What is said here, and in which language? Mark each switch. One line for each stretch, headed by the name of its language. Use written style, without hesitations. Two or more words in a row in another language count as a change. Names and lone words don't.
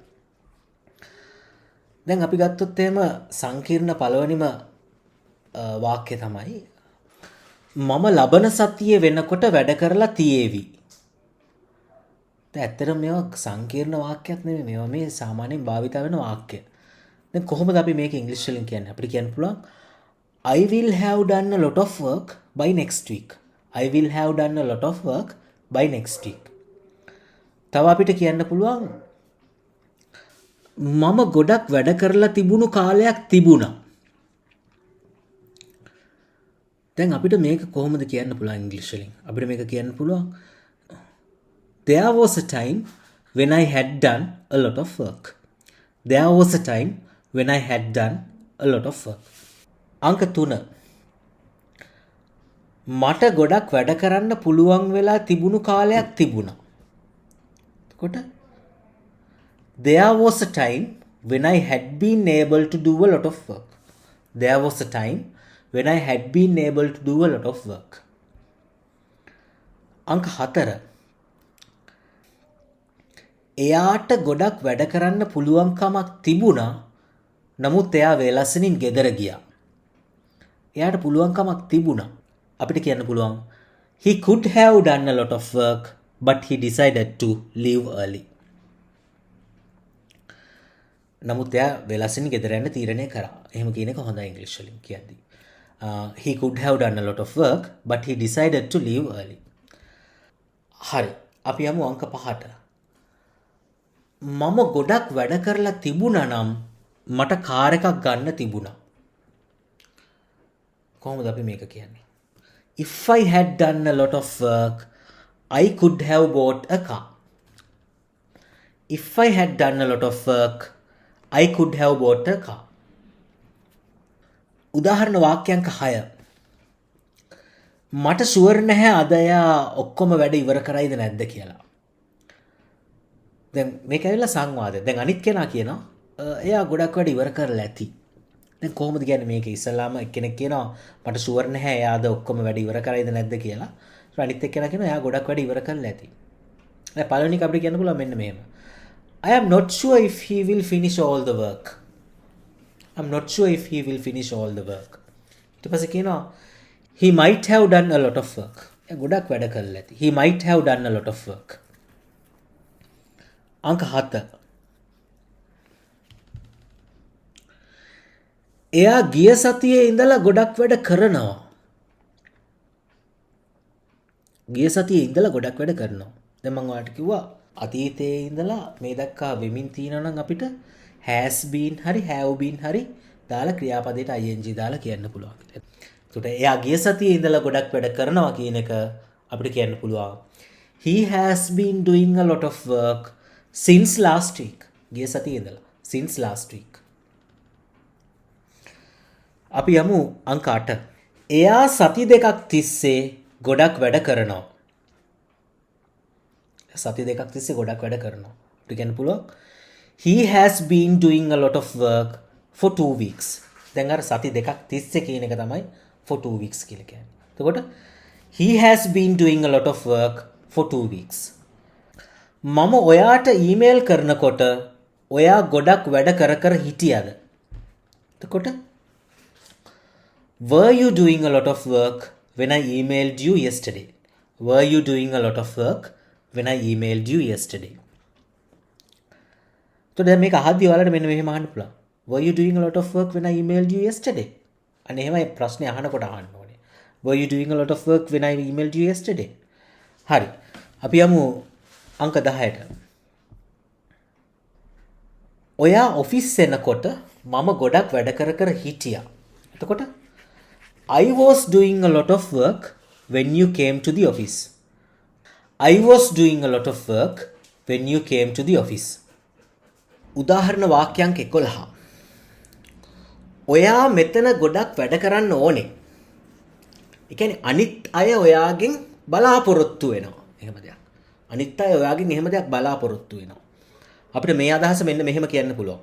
Sinhala: දැන් අපි ගත්තොත් එහෙම සංකීර්ණ පළවෙනිම වාක්‍ය තමයි මම ලබන සතියේ වෙනකොට වැඩ කරලා තියේවි. දැන් ඇත්තටම මේවා සංකීර්ණ වාක්‍යයක් නෙමෙයි. මේවා මේ සාමාන්‍යයෙන් භාවිත වෙන වාක්‍ය. දැන් කොහොමද අපි මේක ඉංග්‍රීසි වලින් කියන්නේ? අපිට කියන්න පුළුවන්
English: I will have done a lot of work by next week. I will have done a lot of work by next week.
Sinhala: තව අපිට කියන්න පුළුවන් මම ගොඩක් වැඩ කරලා තිබුණු කාලයක් තිබුණා. දැන් අපිට මේක කොහොමද කියන්න පුළුවන් ඉංග්‍රීසි වලින්? අපිට මේක කියන්න පුළුවන්
English: There was a time when I had done a lot of work. There was a time when I had done a lot of work.
Sinhala: අංක 3. මට ගොඩක් වැඩ කරන්න පුළුවන් වෙලා තිබුණු කාලයක් තිබුණා.
English: එතකොට There was a time when I had been able to do a lot of work. There was a time when I had been able to do a lot of work.
Sinhala: අංක 4. එයාට ගොඩක් වැඩ කරන්න පුළුවන්කමක් තිබුණා. නමුත් එයා වේලස්සනින් ගෙදර ගියා. එයාට පුළුවන්කමක් තිබුණා. අපිට කියන්න පුළුවන්
English: He could have done a lot of work but he decided to leave early.
Sinhala: නමුත් එයා වේලස්සනින් ගෙදර යන්න තීරණය කරා. එහෙම කියන එක හොඳයි ඉංග්‍රීසි වලින් කියද්දී.
English: He could have done a lot of work but he decided to leave early.
Sinhala: හරි. අපි යමු අංක 5ට. මම ගොඩක් වැඩ කරලා තිබුණා නම් මට කාර් එකක් ගන්න තිබුණා. කොහොමද අපි මේක කියන්නේ?
English: If I had done a lot of work, I could have bought a car. If I had done a lot of work, I could have bought a car.
Sinhala: උදාහරණ වාක්‍යංක 6. මට ෂුවර් නැහැ අද එයා ඔක්කොම වැඩ ඉවර කරයිද නැද්ද කියලා. දැන් මේක ඇවිල්ලා සංවාදය. දැන් අනිත් කෙනා කියනවා එයා ගොඩක් වැඩ ඉවර කරලා ඇති. දැන් කොහොමද කියන්නේ මේක? ඉස්සල්ලාම එක්කෙනෙක් කියනවා මට ෂුවර් නැහැ එයා අද ඔක්කොම වැඩ ඉවර කරයිද නැද්ද කියලා. ඊට අනිත් එක්කෙනා කියනවා එයා ගොඩක් වැඩ ඉවර කරලා ඇති. දැන් පළවෙනි එක අපිට කියන්න පුළුවන් මෙන්න මෙහෙම.
English: I am not sure if he will finish all the work. I'm not sure if he will finish all the work.
Sinhala: ඊට පස්සේ කියනවා
English: he might have done a lot of work.
Sinhala: එයා ගොඩක් වැඩ කරලා ඇති.
English: He might have done a lot of work.
Sinhala: අංක 7. එයා ගිය සතියේ ඉඳලා ගොඩක් වැඩ කරනවා. ගිය සතියේ ඉඳලා ගොඩක් වැඩ කරනවා. දැන් මම ඔයාලට කිව්වා අතීතයේ ඉඳලා මේ දක්වා වෙමින් තියෙනවා නම් අපිට
English: has been
Sinhala: හරි
English: have been
Sinhala: හරි දාලා ක්‍රියාපදයට ing දාලා කියන්න පුළුවන්. ඒකට එයා ගිය සතියේ ඉඳලා ගොඩක් වැඩ කරනවා කියන එක අපිට කියන්න පුළුවන්.
English: He has been doing a lot of work since last week.
Sinhala: ගිය සතියේ ඉඳලා
English: since last week.
Sinhala: අපි යමු අංක 8. එයා සති දෙකක් තිස්සේ ගොඩක් වැඩ කරනවා. සති දෙකක් තිස්සේ ගොඩක් වැඩ කරනවා. අපිට කියන්න පුළුවන්
English: He has been doing a lot of work for 2 weeks.
Sinhala: දැන් අර සති දෙකක් තිස්සේ කියන එක තමයි
English: for 2 weeks
Sinhala: කියලා කියන්නේ.
English: එතකොට He has been doing a lot of work for 2 weeks.
Sinhala: මම ඔයාට ඊමේල් කරනකොට ඔයා ගොඩක් වැඩ කර හිටියද?
English: එතකොට Were you doing a lot of work when I emailed you yesterday? Were you doing a lot of work when I emailed you yesterday?
Sinhala: So දැන් මේක අහද්දී ඔයාලට මෙන්න මෙහෙම අහන්න පුළුවන්.
English: Were you doing a lot of work when I emailed you yesterday?
Sinhala: අනේ එහෙමයි ප්‍රශ්නේ අහනකොට අහන්න ඕනේ.
English: Were you doing a lot of work when I emailed you yesterday?
Sinhala: හරි. අපි යමු අංක 10ට. ඔයා ඔෆිස් එනකොට මම ගොඩක් වැඩ කර හිටියා.
English: එතකොට I was doing a lot of work when you came to the office. I was doing a lot of work when you came to the office.
Sinhala: උදාහරණ වාක්‍යංක 11. ඔයා මෙතන ගොඩක් වැඩ කරන්න ඕනේ. ඒ කියන්නේ අනිත් අය ඔයාගෙන් බලාපොරොත්තු වෙනවා. එහෙම දෙයක්. අනිත් අය ඔයාගෙන් එහෙම දෙයක් බලාපොරොත්තු වෙනවා. අපිට මේ අදහස මෙන්න මෙහෙම කියන්න පුළුවන්.